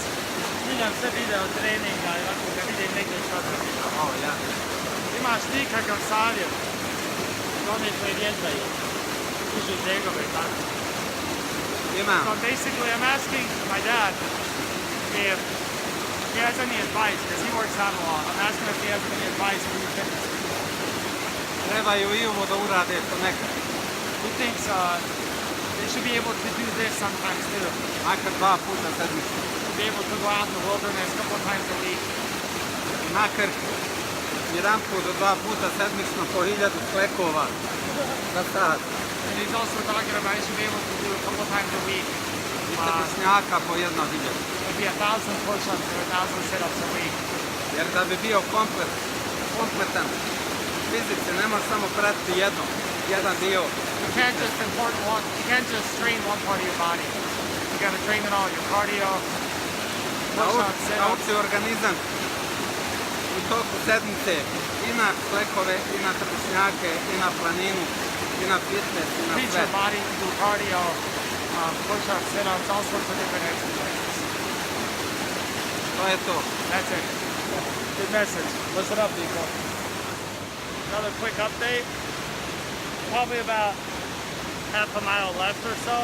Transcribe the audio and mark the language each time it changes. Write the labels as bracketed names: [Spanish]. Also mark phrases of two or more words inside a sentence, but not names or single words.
[Bosnian] Snimam sve video treninga i ovako ga vidim negdje što trpi. Imaš ti kakav savjet za one koji vježbaju, dižu žegove i tako? Imam. [English] So basically I'm asking my dad if he has any advice, because he works out a lot. I'm asking if he has any advice for your fitness. [Bosnian] Trebaju i ovo da urade ponekad. [English] He thinks they should be able to do this sometimes too. [Bosnian] Makar 2 puta sedmično. [English] Be able to go out in the wilderness a couple of times a week. [Bosnian] Makar 1 put do 2 puta sedmično po 1000 sklekova za sat. [English] And he's also talking about he should be able to do a couple of times a week. [Bosnian] I trbušnjaka po 1000. [English] Maybe 1,000 push-ups or 1,000 sit-ups a week. [Bosnian] Jer da bi bio kompletan fizici ne može samo pratiti jedan dio. [English] You can't just train one part of your body. You gotta train it all, your cardio, push-ups, sit-ups. [Bosnian] Nauči organizam u toku sedmice i na sklekove, i na trbušnjake, i na planinu, i na fitness, i na [English] Teach [Bosnian] sve. [English] your body to do cardio, push-ups, sit-ups, all sorts of different exercises. [Bosnian] To je to. [English] That's it. Good message. Listen up, people. Another quick update. Probably about half a mile left or so.